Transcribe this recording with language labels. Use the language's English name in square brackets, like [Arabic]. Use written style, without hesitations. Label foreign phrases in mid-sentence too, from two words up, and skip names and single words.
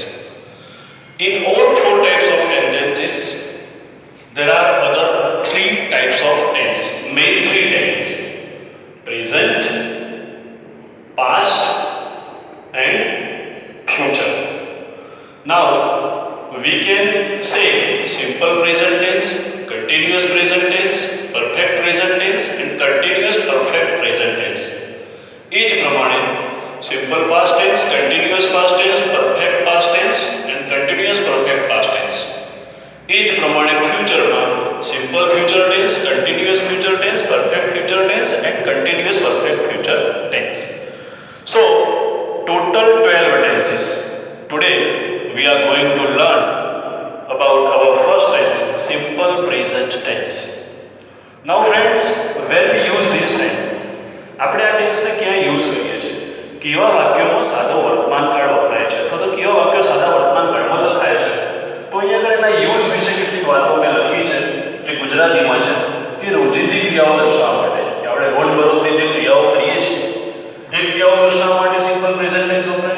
[English] In all four types of tenses there are other three types of tense, main three tense: present, past and future. Now we can say simple present tense, continuous present tense, perfect present tense and continuous perfect present tense. [Gujarati] એ જ પ્રમાણે [English] simple past tense, continuous past tense, perfect past tense and continuous perfect past tense. [Gujarati] એ જ પ્રમાણે [English] futureમાં simple future tense, continuous future tense, perfect future tense and continuous perfect future tense. So total 12 tenses. Today we are going to learn about our first tense, simple present tense. Now friends, when we use this tense, [Gujarati] આપણે આ ટેન્સને ક્યાં યુઝ કરીએ છીએ? કેવા વાક્યોમાં સાદો વર્તમાન કાળ વપરાય છે અથવા તો કેવા વાક્યો સાદા વર્તમાન કાળમાં લખાય છે? તો અહીંયા આગળ એના યુઝ વિશે કેટલીક વાતો મેં લખી છે જે ગુજરાતીમાં છે કે રોજિંદી ક્રિયાઓ દર્શાવવા માટે, કે આપણે રોજબરોજની જે ક્રિયાઓ કરીએ છીએ એ ક્રિયાઓ દર્શાવવા માટે [English] simple present tense [Gujarati] વપરાય.